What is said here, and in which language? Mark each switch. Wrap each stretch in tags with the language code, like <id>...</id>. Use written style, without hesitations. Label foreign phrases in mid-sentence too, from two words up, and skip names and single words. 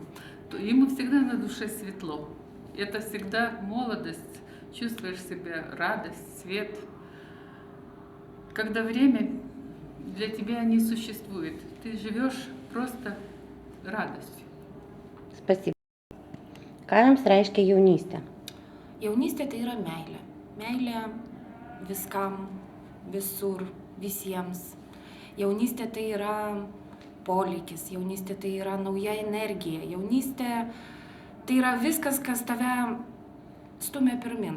<ru>Ему всегда на душе светло. Это всегда молодость, чувствуешь в себе радость, свет. Когда время для тебя не существует, ты живешь просто радостью. Спасибо.</ru> <lt>Ką jums reiškia jaunystė? Jaunystė tai yra meilė. Meilė viskam, visur, visiems. Jaunystė tai yra polikis, jaunystė tai yra nauja energija. Jaunystė tai yra viskas, kas tave stumia pirmin.</lt>